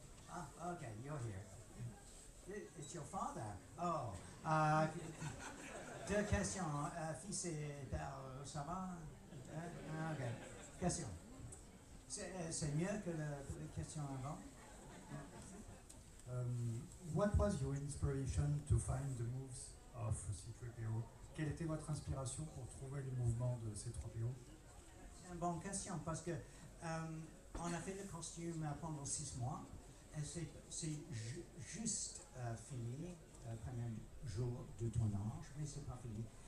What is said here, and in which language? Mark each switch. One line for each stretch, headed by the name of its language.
English: Ah, ok, you're here. It's your father.
French: Oh, deux questions. Fils et père, ça va? Ok. Question. C'est mieux que la question avant.
English: What was your inspiration to find the moves of C-3PO?
French: Quelle était votre inspiration pour trouver les mouvements de C-3PO? C'est une bonne question parce que on a fait le costume pendant 6 mois et c'est juste fini, le premier jour de tournage, mais c'est pas fini.